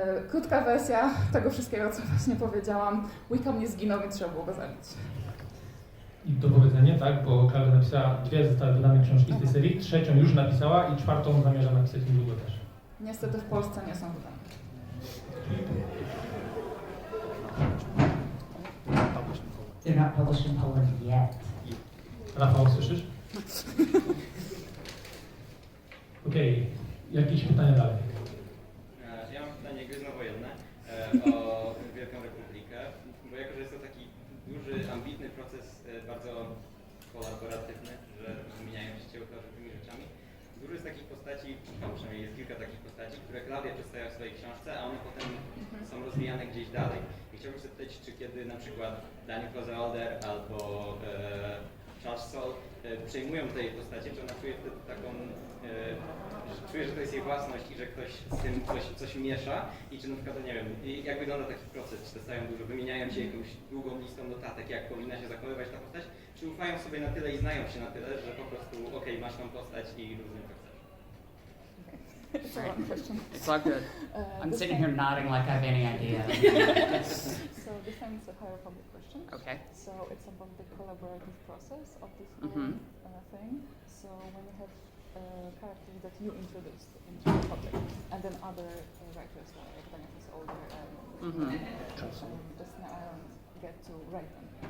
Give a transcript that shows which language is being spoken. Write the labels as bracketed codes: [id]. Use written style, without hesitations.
[pl] Krótka wersja tego wszystkiego, co właśnie powiedziałam. Wickham nie zginął, więc trzeba było go zabić. I dopowiedzenie, tak, bo Claudia napisała 2 zostały wydane książki z tej serii, 3 już napisała i 4 zamierza napisać niedługo też. Niestety w Polsce nie są wydane. [en] They're not published in Poland yet. [pl] Rafał, słyszysz? Okej, jakieś pytania dalej? Ja mam pytanie gwiezdnowojenne o Wielką Republikę, bo jako, że jest to taki duży, ambitny proces, bardzo kolaboratywny, że wymieniają się ci autorzy tymi rzeczami. Dużo jest takich postaci, no przynajmniej jest kilka takich postaci, które Claudia przedstawia w swojej książce, a one potem są rozwijane gdzieś dalej. I chciałbym się zapytać, czy kiedy na przykład Daniel Closer albo Charles Soule przejmują tej postaci, czy ona czuje wtedy taką, że czuje, że to jest jej własność i że ktoś z tym coś miesza i czy na przykład, nie wiem, jak wygląda taki proces, czy dostają dużo, wymieniają się jakąś długą listą notatek, jak powinna się zachowywać ta postać, czy ufają sobie na tyle i znają się na tyle, że po prostu okej, masz tą postać i rozumiem co chcesz. [en] It's a long question. It's all good. I'm sitting here nodding like I have any idea. So this time it's a higher public question. Okay. So it's about the collaborative process of this whole thing. So when you have characters that you introduced into the public, and then other writers like Daniel Older and Justin Ireland get to write them.